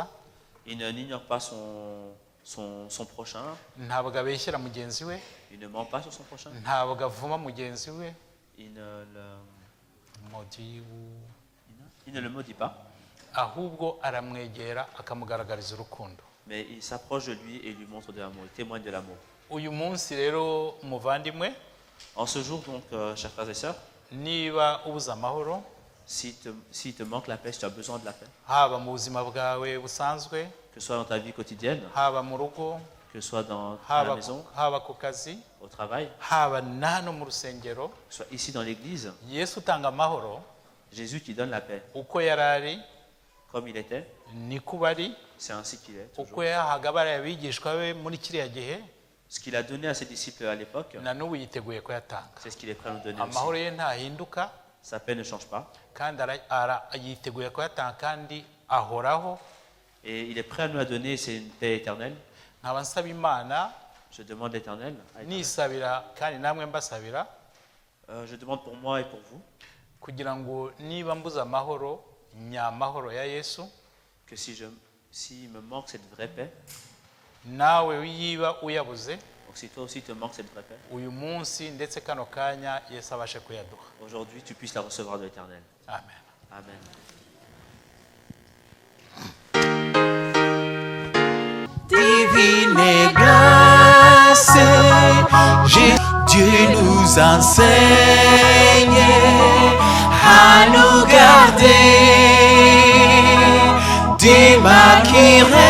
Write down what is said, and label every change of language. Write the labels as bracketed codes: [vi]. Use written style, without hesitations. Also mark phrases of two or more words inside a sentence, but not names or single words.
[fr] il n'ignore pas son prochain, [rw] ntabwo abeshyera mugenzi we, [fr] il ne ment pas sur son prochain, [rw] ntabwo avuma mugenzi we, [fr] il modi ne le maudit pas, [rw] ahubwo aramwegera akamugaragariza urukundo. [fr] mais il s'approche de lui et lui montre de l'amour, il témoigne de l'amour. [rw] Uyu munsi rero muvandimwe, [fr] En ce jour donc, chers frères et sœurs, [rw] niba ubuze amahoro [fr] s'il te manque la paix, si tu as besoin de la paix, [rw] haba mu buzima bwawe busanzwe, [fr] que ce soit dans ta vie quotidienne, [rw] haba mu rugo, [fr] que ce soit à la maison, [rw] haba ku kazi, [fr] au travail, [rw] haba na hano mu rusengero, [fr] que ce soit ici dans l'église, [rw] Yesu utanga amahoro [fr] Jésus qui donne la paix, [rw] uko yari ari [fr] comme il était, [rw] niko bari, [fr] c'est ainsi qu'il est [rw] uko [fr] toujours. [rw] yahaga bariya bigishwa be muri kiriya gihe [fr] Ce qu'il a donné à ses disciples à l'époque, [rw] na n'ubu yiteguye kuyatanga. [fr] c'est ce qu'il est prêt à nous donner aussi. [rw] Amahoro ye ntahinduka [fr] Sa paix ne change pas [rw] kandi yiteguye kuyatanga kandi ahoraho. [fr] et il est prêt à nous la donner, c'est une paix éternelle. [rw] Nkaba nsaba Imana, [fr] Je demande l'éternel. [rw] nisabira kandi namwe mbasabira, [fr] Je demande pour moi et pour vous [rw] kugira ngo niba mbuze amahoro nyamahoro ya Yesu, [fr] que s'il me manque cette vraie paix, [rw] nawe yiba uyabuze [fr] donc si toi aussi te manque cette vraie paix, [rw] uyu munsi ndetse kano kanya Yesu abashe kuyaduha. [fr] aujourd'hui tu puisses la recevoir de l'éternel. [rw] Amen. [fr] Amen. Divine grâce, Dieu nous enseigne à nous garder du mal qui